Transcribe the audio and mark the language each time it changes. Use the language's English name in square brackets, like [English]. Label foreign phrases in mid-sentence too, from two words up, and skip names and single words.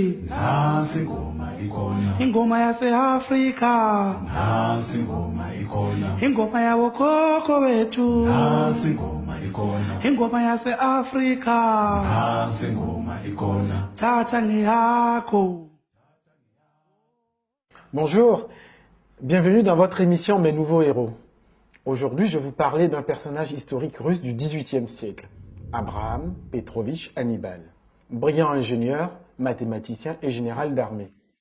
[Zulu] Nansi ingoma ikhona, ingoma yase-Afrika, nansi ingoma ikhona, ingoma yabo khokho bethu, nansi ingoma ikhona, ingoma yase-Afrika, nansi ingoma ikhona. thatha ngeyakho. [French] Bonjour, bienvenue dans votre émission Mes Nouveaux Héros. Aujourd'hui, je vais vous parler d'un personnage historique russe du XVIIIe siècle, Abraham Petrovitch Hannibal, brillant ingénieur, mathématicien et général d'armée.